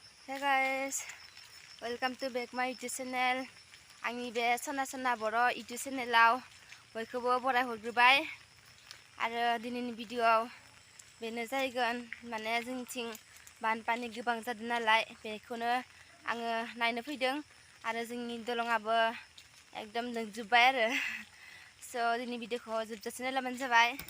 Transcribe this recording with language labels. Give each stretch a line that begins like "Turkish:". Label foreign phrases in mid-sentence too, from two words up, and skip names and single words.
English: Hey guys, welcome to back my YouTube channel.
Bodo: आंनि बे सना बर' YouTube चेनेलाव बयखौबो बराय हरग्रोबाय आरो दिनैनि भिडिअआव बेनो जाहैगोन माने जोंनिथिं बानपानि गोबां जादों नालाय बेखौनो आङो नायनो फैदों आरो जोंनि दलंआबो एकदम लोमजोबबाय आरो स' दिनैनि भिडिअखौ जोबजासिम नायलाबानो जाबाय।